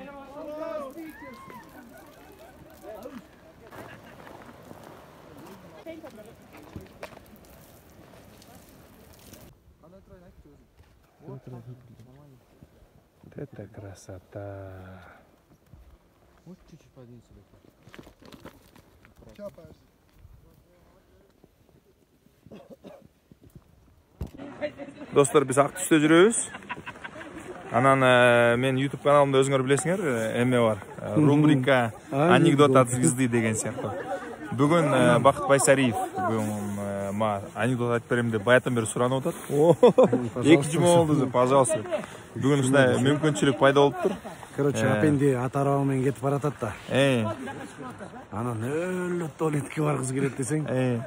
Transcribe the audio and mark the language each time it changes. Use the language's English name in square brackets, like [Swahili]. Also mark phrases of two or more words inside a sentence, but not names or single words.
[Russian] Вот это красота. Вот чуть-чуть подвинь сюда. [Kyrgyz] Достар, biz Ақтүсте жүрөбүз. Анан мен YouTube каналымда өзүңөр билесиңер, эме бар. [Russian] Рубрика анекдот от звезды [Kyrgyz] деген сыяктуу. Бүгүн Бакыт Байсариев анекдот айтып берем деп баятан бери суранып атат. 2 жума болду, пожалуйста. Бүгүн ушундай мүмкүнчүлүк пайда болуптур. Короче, апенди ата араба менен кетип баратат да. Анан өлөт туалетке баргысы келет десең.